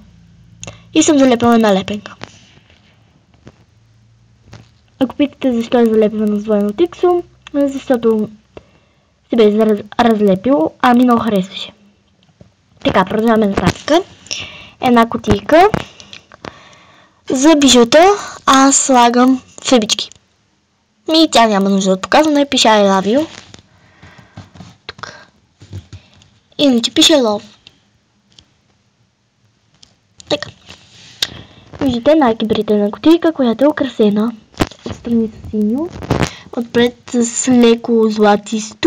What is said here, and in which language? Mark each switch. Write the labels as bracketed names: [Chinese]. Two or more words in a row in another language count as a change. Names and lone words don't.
[Bulgarian] И съм залепила една лепенка. Ако питате защо е залепена с двойно тиксо, защото се бе разлепил, ами много харесваше. Така, продължаваме нататък. Една кутийка за бижута. Аз слагам фебички. И тя няма нужда да показвам, пише [English] I love you. [Bulgarian] Тук. Иначе пише love. Така. Виждате най-кибритена кутийка, която е украсена. Отстрани с синьо. Отпред с леко златисто.